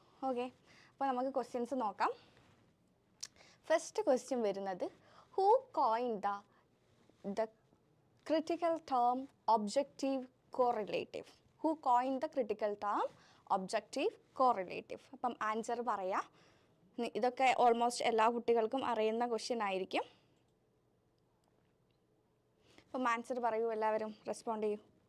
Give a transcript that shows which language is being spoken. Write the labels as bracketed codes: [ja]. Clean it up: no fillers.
[ml] Okay, അപ്പോൾ നമുക്ക് questions നോക്കാം. ഫസ്റ്റ് ക്വസ്റ്റ്യൻ വരുന്നത്, [en] Who coin the critical term objective correlative? Who coined the critical term objective correlative? [ml] അപ്പം answer പറയാം. ഇതൊക്കെ ഓൾമോസ്റ്റ് എല്ലാ കുട്ടികൾക്കും അറിയുന്ന ക്വസ്റ്റ്യൻ ആയിരിക്കും. അപ്പം ആൻസർ പറയൂ, എല്ലാവരും റെസ്പോണ്ട് ചെയ്യൂ.